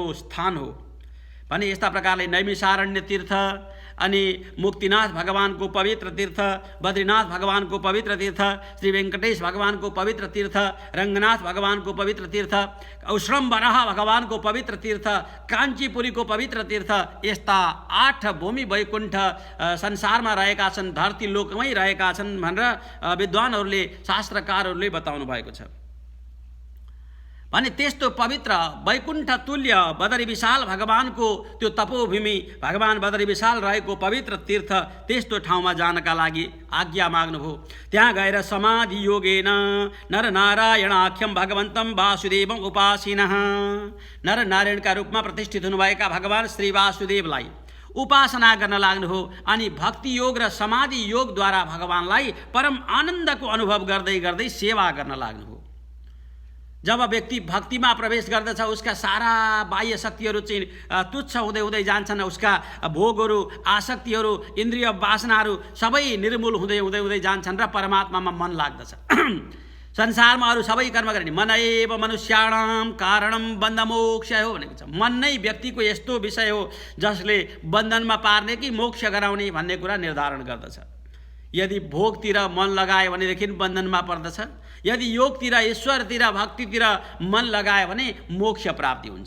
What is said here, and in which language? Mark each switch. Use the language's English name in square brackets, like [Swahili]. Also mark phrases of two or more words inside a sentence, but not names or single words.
[Nepali] स्थान हो भने यस्ता प्रकारले नैमिषारण्य तीर्थ अनि मुक्तिनाथ भगवानको पवित्र तीर्थ, बद्रीनाथ भगवानको पवित्र तीर्थ, श्री वेंकटेश भगवानको पवित्र तीर्थ, रंगनाथ भगवानको पवित्र तीर्थ, औश्रम्बरह भगवानको पवित्र तीर्थ, काञ्चीपुरीको पवित्र तीर्थ, यस्ता 8 भूमि वैकुण्ठ संसारमा रहेका छन्, धरती लोकमै रहेका छन् भनेर विद्वानहरूले शास्त्रकारहरूले बताउनु भएको छ। भने त्यस्तो पवित्र वैकुण्ठ तुल्य बदरी विशाल भगवानको त्यो तपोभूमि, भगवान् बदरी विशाल रहेको पवित्र तीर्थ, त्यस्तो ठाउँमा जानका लागि आज्ञा माग्नुभयो। त्यहाँ गएर [Sanskrit] समाधि योगेन नरनारायणाख्यम भगवन्तं वासुदेवम उपासिनः, [Nepali] नरनारायणका रूपमा प्रतिष्ठित हुनुभएका भगवान् श्री वासुदेवलाई उपासना गर्न लाग्नुभयो। अनि भक्ति योग र समाधि योगद्वारा भगवान्लाई परम आनन्दको अनुभव गर्दै गर्दै सेवा गर्न लाग्नुभयो। जब व्यक्ति भक्तिमा प्रवेश गर्दछ उसका सारा बाह्य शक्तिहरू चाहिँ तुच्छ हुँदै हुँदै जान्छन्, उसका भोगहरू, आसक्तिहरू, इन्द्रिय वासनाहरू सबै निर्मूल हुँदै हुँदै हुँदै जान्छन् र परमात्मामा मन लाग्दछ। संसारमा अरू सबै कर्म गर्ने [Sanskrit] मन एव मनुष्याणाम कारणम बन्ध मोक्ष [Nepali] हो भनेको छ। मन नै व्यक्तिको यस्तो विषय हो जसले बन्धनमा पार्ने कि मोक्ष गराउने भन्ने कुरा निर्धारण गर्दछ। यदि भोगतिर मन लगायो भनेदेखि बन्धनमा पर्दछ, यदि योगतिर, ईश्वरतिर, भक्तितिर मन लगायो भने मोक्ष प्राप्ति हुन्छ।